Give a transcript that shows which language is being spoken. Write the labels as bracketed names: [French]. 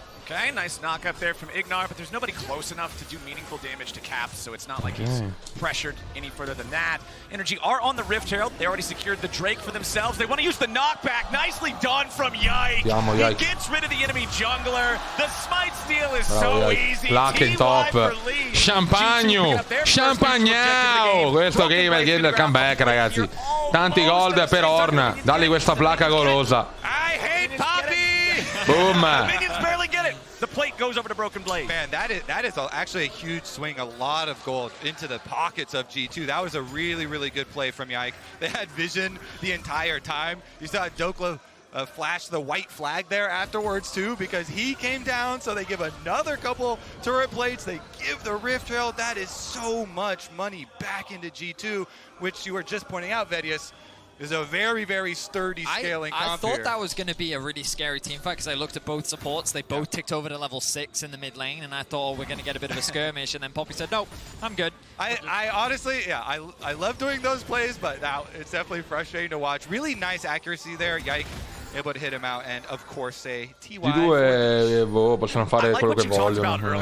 [English] Okay, nice knock up there from Ignar, but there's nobody close enough to do meaningful damage to Cap, so it's not like he's pressured any further than that. NRG are on the Rift Herald. They already secured the Drake for themselves. They want to use the knockback. Nicely done from Yike. He gets rid of the enemy jungler. The smite steal is so easy. [Italian] Placa in top. Champagne. Champagnao. Questo game è il comeback, ragazzi. Tanti gold per Orn. Dagli questa placa golosa. [English] I hate Poppy. Boom. The plate goes over to Broken Blade. Man, that is actually a huge swing. A lot of gold into the pockets of G2. That was a really, really good play from Yike. They had vision the entire time. You saw Dokla flash the white flag there afterwards too, because he came down. So they give another couple turret plates. They give the Rift Herald. That is so much money back into G2, which you were just pointing out, Vedius. Is a very, very sturdy scaling comp I thought that was going to be a really scary team fight because I looked at both supports. They both ticked over to level 6 in the mid lane, and I thought, oh, we're going to get a bit of a skirmish. And then Poppy said, nope, I'm good. I honestly, I love doing those plays, but now it's definitely frustrating to watch. Really nice accuracy there. Yike able to hit him out, and of course a TY. [Italian] I due possono fare quello che vogliono.